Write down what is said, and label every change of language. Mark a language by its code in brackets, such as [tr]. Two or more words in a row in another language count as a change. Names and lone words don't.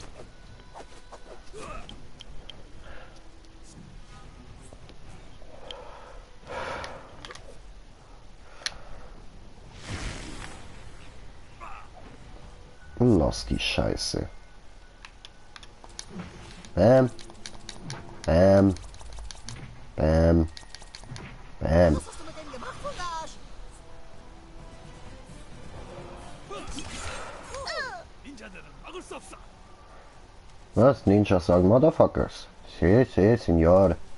[de] Lass die Scheiße. Bam. Bam. Bam. Bam. Was hast du mit dem gemacht, Fungarsch? [ko] 닌자들은 막을 수 없어. [de] Was? Ninja sagen Motherfuckers. [es] Sí, sí, señor.